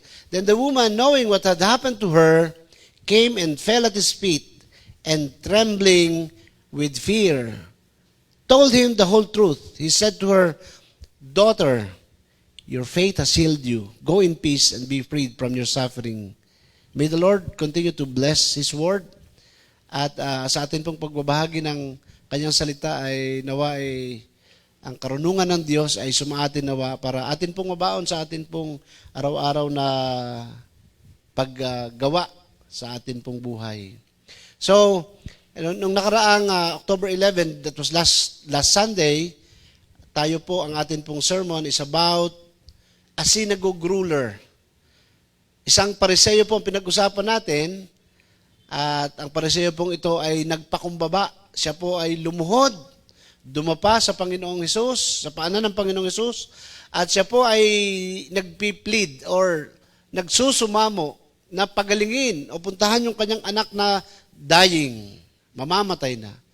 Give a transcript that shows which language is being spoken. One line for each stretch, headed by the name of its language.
English: Then the woman, knowing what had happened to her, came and fell at his feet, and trembling with fear, told him the whole truth. He said to her, "Daughter, your faith has healed you. Go in peace and be freed from your suffering." May the Lord continue to bless His word.
Filipino: At sa atin pong pagbabahagi ng kanyang salita ay nawa ay ang karunungan ng Diyos ay sumaatin nawa para atin pong mabaon sa atin pong araw-araw na paggawa sa atin pong buhay. So, nung nakaraang October 11,
English: that was last Sunday,
Filipino: tayo po, ang atin pong sermon
English: is about a synagogue ruler.
Filipino: Isang Pariseo po ang pinag-usapan natin, at ang Pariseo pong ito ay nagpakumbaba. Siya po ay lumuhod, dumapa sa Panginoong Hesus, sa paanan ng Panginoong Hesus, at siya po ay nagpi-plead or nagsusumamo na pagalingin o puntahan yung kanyang anak na dying. Mamamatay na.